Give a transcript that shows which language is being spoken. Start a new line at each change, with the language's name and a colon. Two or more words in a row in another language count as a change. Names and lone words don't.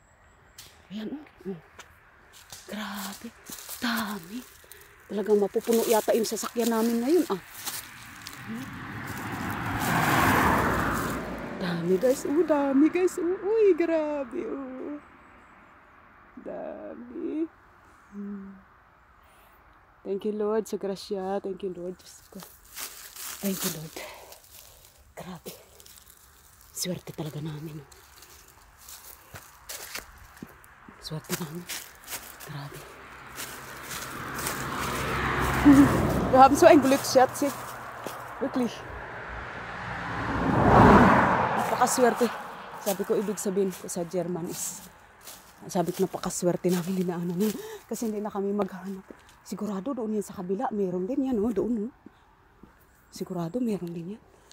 Filipino: Ayan, oh. Grabe. Dami. Talagang mapupuno yata yung sasakyan namin ngayon, ah. Dami guys, uy, grabe, dami.
English: Thank you Lord
Filipino: sa grasya,
English: thank you Lord, thank you Lord.
Filipino: Grabe, swerte talaga namin. Swerte namin, grabe.
German: Wir haben so ein Glück, Schatzi. Wirklich.
Filipino: Napakaswerte. Sabi ko, ibig sabihin ko sa German is, sabi ko, napakaswerte namin dinaanan yun. Kasi hindi na kami maghanap. Sigurado doon yan sa kabila. Meron din yan, oh, doon. Oh. Sigurado meron din yan.